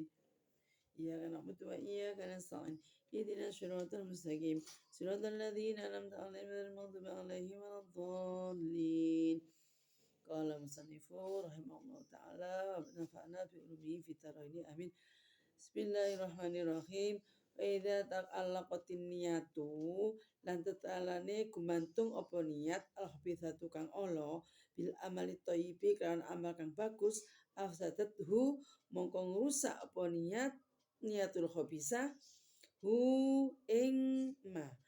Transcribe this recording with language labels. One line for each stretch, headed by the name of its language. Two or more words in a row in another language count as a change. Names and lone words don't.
Arabic: إياك نعبد وإياك نستعين اهدنا الصراط المستقيم. صراط الذين أنعمت عليهم غير المغضوب عليهم ولا الضالين. قال المصنف رحمه الله تعالى ونفعنا بعلومه في الدارين آمين. Bismillahirrahmanirrahim. وإذا تعلقت النية
Javanese: lan tetalane gumantung apa niat al-khabithatu kang ala
Arabic: بالعمل الطيب
Javanese: kan amal kang bagus afsadathu mongko ngrusak apa
Arabic: نية الخبيثة
Javanese: hu ing ma